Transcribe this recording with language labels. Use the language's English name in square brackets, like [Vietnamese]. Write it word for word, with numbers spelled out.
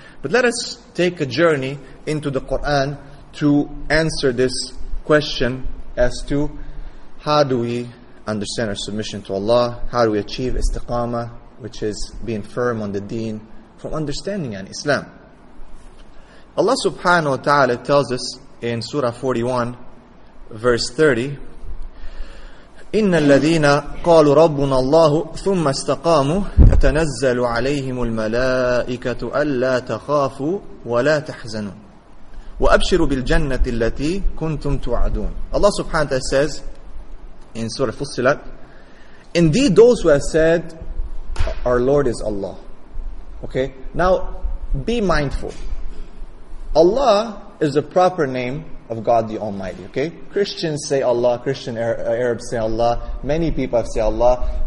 [English] But let us take a journey into the Quran to answer this question as to how do we understand our submission to Allah, how do we achieve istiqamah, which is being firm on the deen, from understanding and Islam. Allah subhanahu wa ta'ala tells us in Surah forty-one, verse thirty, [Arabic] إِنَّ الَّذِينَ قَالُوا رَبُّنَا اللَّهُ ثُمَّ اسْتَقَامُوا تَتَنَزَّلُ عَلَيْهِمُ الْمَلَائِكَةُ أَلَّا تَخَافُوا وَلَا تَحْزَنُوا وَأَبْشِرُوا بِالْجَنَّةِ الَّتِي كُنْتُمْ تُوعَدُونَ. [English] Allah subhanahu wa ta'ala says in Surah Fussilat, indeed those who have said, our Lord is Allah. Okay, now be mindful. Allah is the proper name of God the Almighty. Okay, Christians say Allah, Christian Arabs say Allah, many people have said Allah.